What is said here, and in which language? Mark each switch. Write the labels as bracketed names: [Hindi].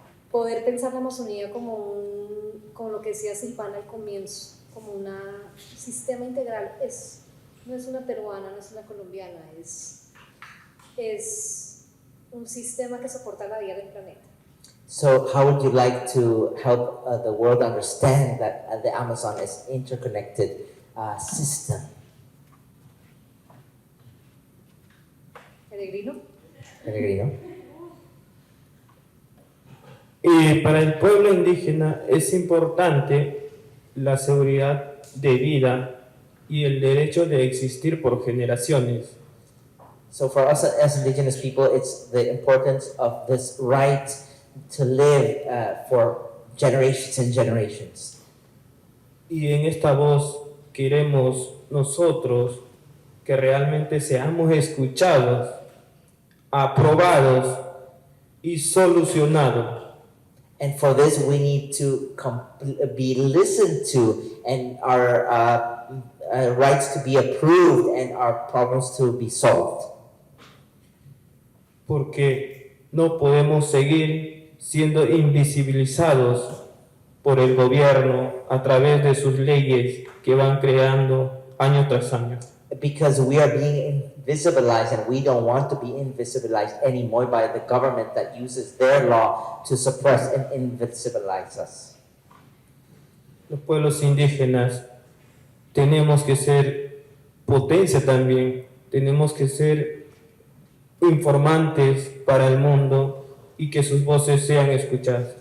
[Spanish] Poder pensar la Amazonía como lo que decía Silvana al comienzo, como un sistema integral. No es una peruana, no es una colombiana, es un sistema que soporta la vida del planeta. [English] So how would you like to help the world understand that the Amazon is an interconnected system? [Spanish] Peregrino. Peregrino? Para el pueblo indígena es importante la seguridad de vida y el derecho de existir por generaciones. [English] So for us as indigenous people, it's the importance of this right to live for generations and generations. [Spanish] Y en esta voz queremos nosotros que realmente seamos escuchados, aprobados y solucionados. [English] And for this, we need to be listened to, and our rights to be approved, and our problems to be solved. [Spanish] Porque no podemos seguir siendo invisibilizados por el gobierno a través de sus leyes que van creando año tras año. [English] Because we are being invisibilized, and we don't want to be invisibilized anymore by the government that uses their law to suppress and invisibilize us. [Spanish] Los pueblos indígenas tenemos que ser potencia también, tenemos que ser informantes para el mundo y que sus voces sean escuchadas.